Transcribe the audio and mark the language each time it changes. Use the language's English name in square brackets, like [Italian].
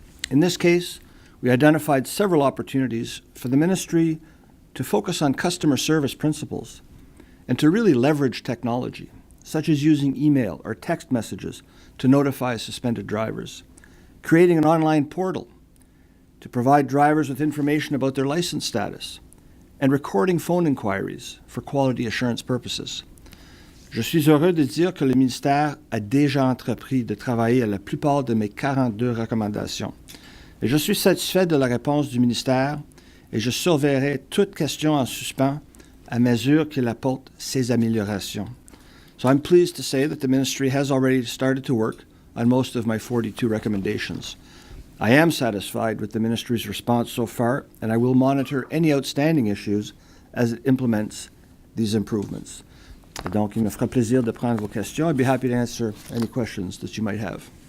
[English] In this case, we identified several opportunities for the ministry to focus on customer service principles and to really leverage technology, such as using email or text messages to notify suspended drivers, creating an online portal to provide drivers with information about their license status, and recording phone inquiries for quality assurance purposes. [French] Je suis heureux de dire que le ministère a déjà entrepris de travailler à la plupart de mes 42 recommandations. Et je suis satisfait de la réponse du ministère et je surveillerai toute question en suspens à mesure qu'il apporte ses améliorations. [English] So I'm pleased to say that the ministry has already started to work on most of my 42 recommendations. I am satisfied with the ministry's response so far, and I will monitor any outstanding issues as it implements these improvements. [French] Et donc, il me fera plaisir de prendre vos questions. [English] I'd be happy to answer any questions that you might have.